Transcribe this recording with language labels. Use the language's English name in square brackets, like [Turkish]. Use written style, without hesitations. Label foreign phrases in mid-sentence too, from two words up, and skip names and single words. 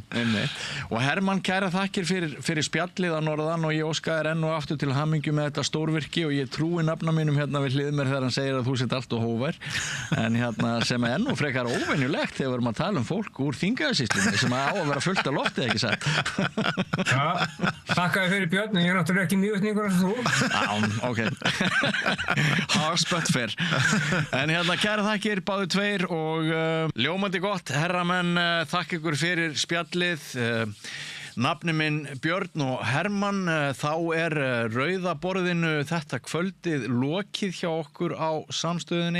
[Icelandic] Og Hermann, kæra þakkir fyrir spjallið að norðan og ég óska þér enn og aftur til hamingju með þetta stórvirki og ég trúi nafna mínum við hlið mér þegar hann segir að þú sett allt og hófær. En sem er enn og frekar óvenjulegt þegar við erum að tala fólk úr Þingeyjarsýslunni sem á að vera fullt af lofti, ekki satt? Þakkaði fyrir Björn, en ég er náttúrulega ekki mývetningur eins og þú. Já, [English] ok. Harsh but fair. [Icelandic] En kæra þakkir, báðu tveir og ljómandi gott, herramenn, þakka ykkur fyrir spjallið. Nafni minn Björn og Hermann, þá er Rauðaborðinu þetta kvöldið lokið hjá okkur á Samstöðinni.